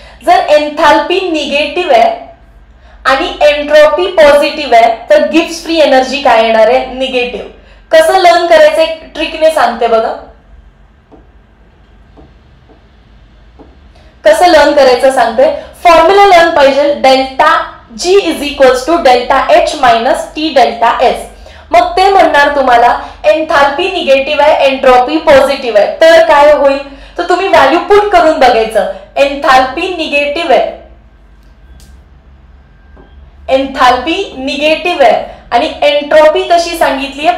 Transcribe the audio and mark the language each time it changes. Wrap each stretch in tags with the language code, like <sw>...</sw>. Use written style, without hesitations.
<mr>जर enthalpy negative आहे आणि एंट्रोपी पॉझिटिव्ह आहे तर गिब्स फ्री एनर्जी काय येणार आहे? निगेटिव्ह. कसं लर्न करायचं एक ट्रिकने सांगते बघा. कसं लर्न करायचं सांगते. फॉर्म्युला लर्न पाहिजे.</mr> <en>Delta G is equals to delta H minus T delta S.</en> <mr>मग ते म्हणणार तुम्हाला एन्थाल्पी निगेटिव्ह आहे, एंट्रोपी पॉझिटिव्ह आहे, तर काय होईल? तर तुम्ही व्हॅल्यू पुट करून बघायचं. एन्थाल्पी निगेटिव्ह आहे, एन्थाल्पी निगेटिव्ह आहे आणि एंट्रोपी कशी सांगितली आहे?</mr>